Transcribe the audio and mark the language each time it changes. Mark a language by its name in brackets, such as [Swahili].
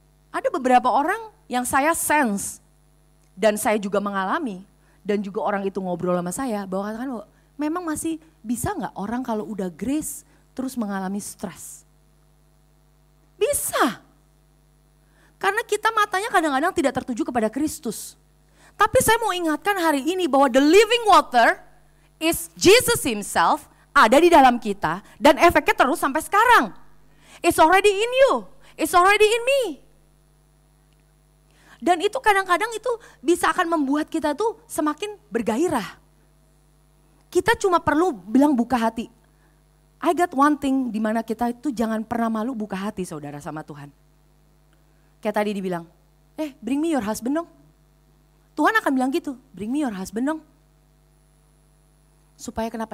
[Indonesian] Ada beberapa orang yang saya sense, dan saya juga mengalami, dan juga orang itu ngobrol sama saya, bahwa katakan memang masih bisa gak orang kalau udah grace, terus mengalami stres? Bisa. Karena kita matanya kadang-kadang tidak tertuju kepada Kristus. Tapi saya mau ingatkan hari ini bahwa [English] the living water is Jesus himself, [Indonesian] ada di dalam kita dan efeknya terus sampai sekarang. [English] It's already in you, it's already in me. [Indonesian] Dan itu kadang-kadang itu bisa akan membuat kita tuh semakin bergairah. Kita cuma perlu bilang buka hati. [English] I got one thing [Indonesian] di mana kita itu jangan pernah malu buka hati saudara sama Tuhan. Kayak tadi dibilang, [English] bring me your husband [Indonesian] dong. Tuhan akan bilang gitu, bring me your husband dong. Supaya kenapa?